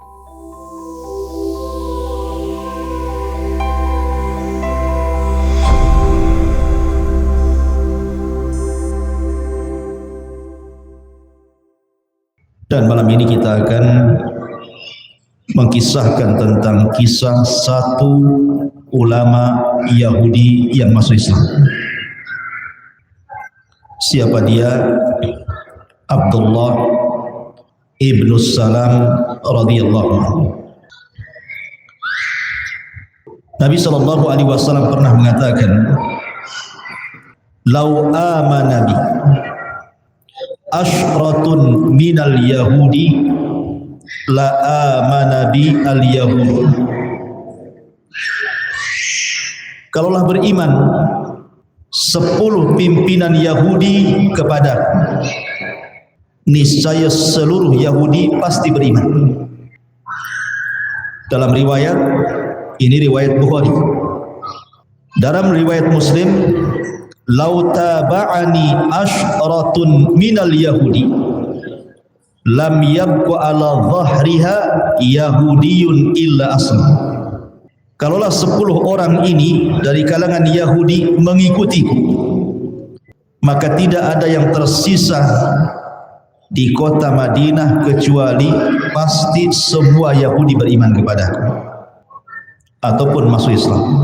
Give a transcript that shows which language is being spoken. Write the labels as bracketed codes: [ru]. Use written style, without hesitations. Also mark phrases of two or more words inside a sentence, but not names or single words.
[id] Dan malam ini kita akan mengkisahkan tentang kisah satu ulama Yahudi yang masuk Islam. Siapa dia? Abdullah ibnu Salam [ar] رضي الله عنه. [id] Nabi [ar] صلى الله عليه وسلم [id] pernah mengatakan, [ar] "لو آمن بي عشرة من اليهود لآمن بي اليهود." [id] Kalaulah beriman 10 pimpinan Yahudi kepada, niscaya seluruh Yahudi pasti beriman. Dalam riwayat ini, riwayat Bukhari. Dalam riwayat Muslim, [ar] لو تابعني عشرة من اليهود لم يبق على ظهرها يهودي إلا أسلم. [id] Kalaulah 10 orang ini dari kalangan Yahudi mengikutiku, maka tidak ada yang tersisa di kota Madinah kecuali pasti semua Yahudi beriman kepadaku ataupun masuk Islam.